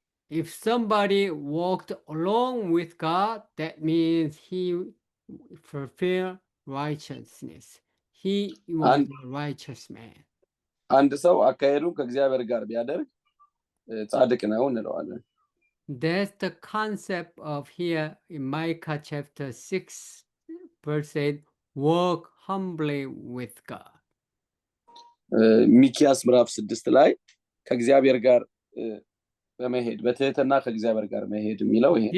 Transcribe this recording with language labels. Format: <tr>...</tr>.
<en>If somebody walked along with God, that means he fulfilled righteousness. He was a righteous man.</en> <am>አንድ ሰው አካሄዱን ከእግዚአብሔር ጋር ቢያደርግ ጻድቅ ነው እንለዋለን።</am> <en>That's the concept of here in Micah chapter 6 verse 8, walk humbly with God.</en> <am>ሚኪያስ ምዕራፍ 6 ላይ ከእግዚአብሔር ጋር በመሄድ በትህትና ከእግዚአብሔር ጋር መሄድ የሚለው ይሄ ነው።</am>